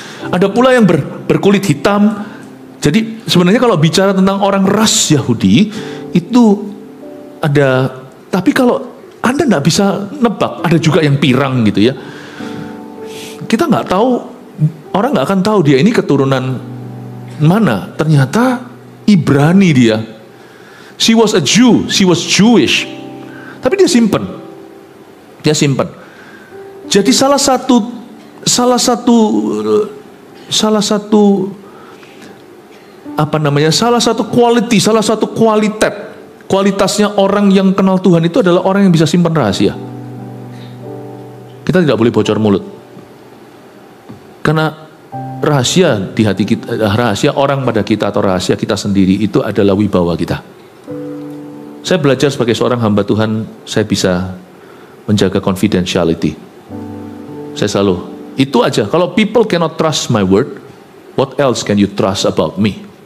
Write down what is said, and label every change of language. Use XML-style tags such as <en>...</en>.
<id>Ada pula yang berkulit hitam. Jadi sebenarnya kalau bicara tentang orang ras Yahudi itu ada, tapi kalau Anda nggak bisa nebak, ada juga yang pirang gitu ya. Kita nggak tahu, orang nggak akan tahu dia ini keturunan mana. Ternyata Ibrani dia.</id> <en>She was a Jew, she was Jewish.</en> <id>Tapi dia simpen. Jadi salah satu kualitasnya orang yang kenal Tuhan itu adalah orang yang bisa simpan rahasia. Kita tidak boleh bocor mulut. Karena rahasia di hati kita, rahasia orang pada kita atau rahasia kita sendiri itu adalah wibawa kita. Saya belajar sebagai seorang hamba Tuhan, saya bisa menjaga confidentiality. Saya selalu, itu aja.</id> <en>Kalau people cannot trust my word, what else can you trust about me?</en>